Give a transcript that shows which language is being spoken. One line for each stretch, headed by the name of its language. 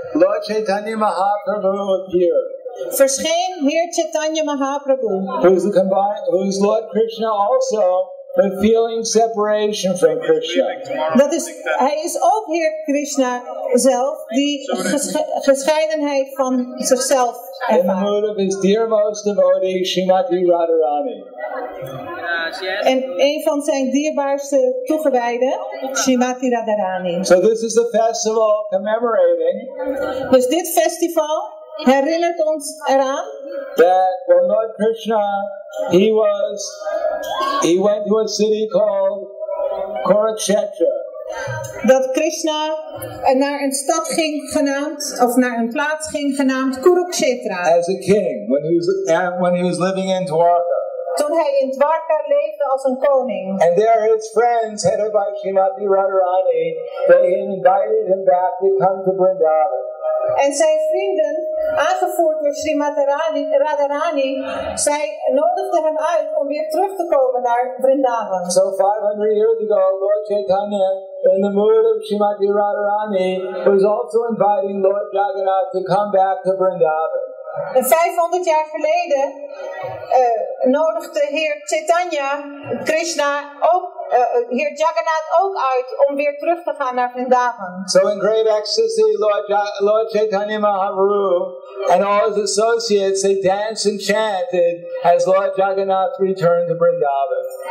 English: Lord Chaitanya Mahaprabhu appeared.
Dutch: Verscheen Heer Chaitanya Mahaprabhu.
English: Who's Lord Krishna also but feeling separation from Krishna.
Dutch: Hij is ook Heer Krishna zelf, die gescheidenheid van zichzelf
English: In the
Dutch: ervaart.
English: mood of his dearmost devotee, Srimati Radharani.
Dutch: En een van zijn dierbaarste toegewijden, Srimati Radharani.
English: So this is a festival commemorating
Dutch: Dus dit festival herinnert ons eraan
English: that when Lord Krishna, he went to a city called Kurukshetra.
Dutch: dat Krishna naar een stad ging genaamd, of naar een plaats ging genaamd Kurukshetra.
English: As a king, when he was living in Dwarka.
Dutch: Toen hij in Dwarka leefde als een koning.
English: And there his friends, headed by Srimati Radharani, they invited him back to come to Vrindavan.
Dutch: En zijn vrienden, aangevoerd door Srimati Radharani, zij nodigden hem uit om weer terug te komen naar Vrindavan.
English: So 500 years ago, Lord Chaitanya, in the mood of Srimati Radharani, was also inviting Lord Jagannath to come back to Vrindavan.
Dutch: En 500 jaar geleden nodigde Heer Chaitanya, Krishna, ook Heer Jagannath ook uit om weer terug te gaan naar Vrindavan.
English: So in great ecstasy, Lord Chaitanya Mahaprabhu and all his associates, they danced and chanted as Lord Jagannath returned to Vrindavan.